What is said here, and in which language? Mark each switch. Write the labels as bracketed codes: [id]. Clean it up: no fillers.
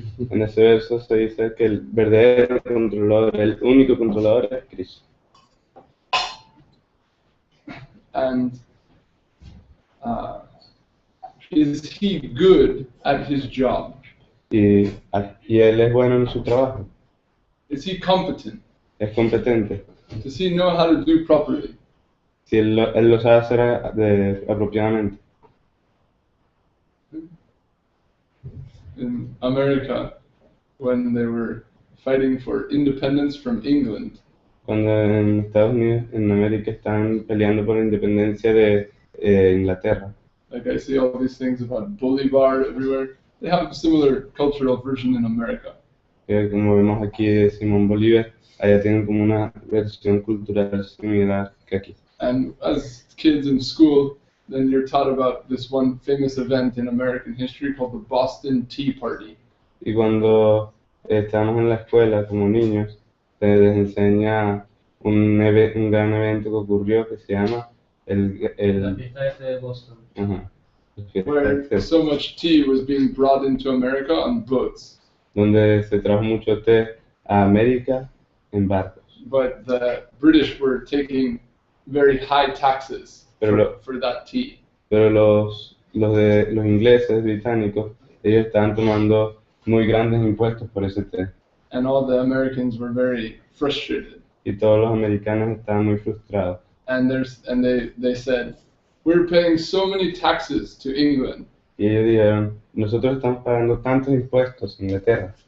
[es] En ese verso se dice que el verdadero controlador, el único controlador es Krishna. [en] And is he good at his job? [es] Y él es bueno en su trabajo. [en] Is he competent? [es] Es competente. [en] Does he know how to do properly? [es] Si él lo sabe hacer apropiadamente. [en] In America, when they were fighting for independence from England, [es] Cuando en Estados Unidos, en América, están peleando por la independencia de Inglaterra. [en] like I see all these things about Bolivar everywhere, they have a similar cultural version in America. [es] Como vemos aquí de Simón Bolívar, allá tienen como una versión cultural similar que aquí. [en] And as kids in school, then you're taught about this one famous event in American history called the Boston Tea Party. [es] Y cuando estamos en la escuela como niños, se les enseña un gran evento que ocurrió que se llama La fiesta de Boston. Ajá, [en] Where so much tea was being brought into America on boats. [es] donde se trajo mucho té a América en barcos. [en] But the British were taking very high taxes for that tea. [es] Pero los ingleses británicos, ellos estaban tomando muy grandes impuestos por ese té. [en] And all the Americans were very frustrated. [es] Y todos los americanos estaban muy frustrados. [en] And they said, we're paying so many taxes to England. [es] Y ellos dijeron, nosotros estamos pagando tantos impuestos en Inglaterra.